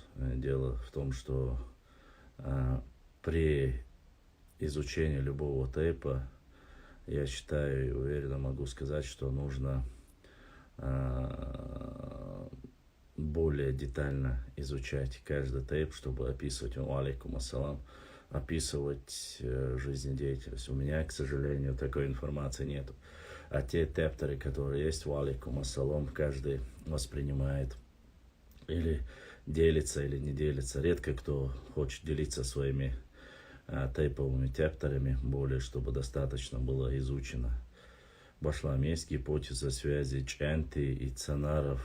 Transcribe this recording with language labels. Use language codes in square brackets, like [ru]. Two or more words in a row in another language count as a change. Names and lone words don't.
[ru] Дело в том, что при изучении любого тейпа, я считаю и уверенно могу сказать, что нужно более детально изучать каждый тейп, чтобы описывать, [ar] عليكم السلام, [ru] описывать жизнедеятельность. У меня, к сожалению, такой информации нету. А те тептеры, которые есть, [ar] عليكم السلام, [ru] каждый воспринимает или делится, или не делится. Редко кто хочет делиться своими тейповыми тептерами, более, чтобы достаточно было изучено. Башлам, есть гипотеза связи Ченти и Цанаров.